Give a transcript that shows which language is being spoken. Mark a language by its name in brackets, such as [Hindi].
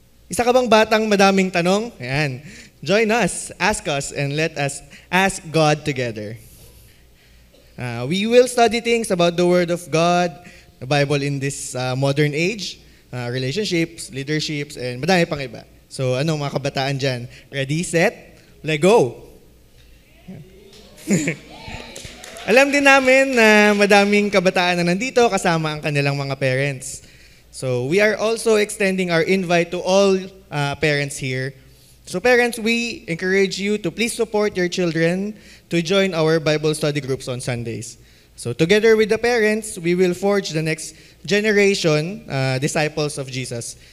[Filipino] Isa ka bang batang madaming tanong? Ayan. [English] Join us, ask us, and let us ask God together. We will study things about the Word of God, the Bible in this modern age, relationships, leaderships, and [Filipino] madami pang iba. So, anong mga kabataan dyan? [English] Ready, set, let go! [Filipino] Alam din namin na madaming kabataan na nandito kasama ang kanilang mga parents. [English] So, we are also extending our invite to all parents here. So, parents, we encourage you to please support your children to join our Bible study groups on Sundays. So, together with the parents, we will forge the next generation disciples of Jesus.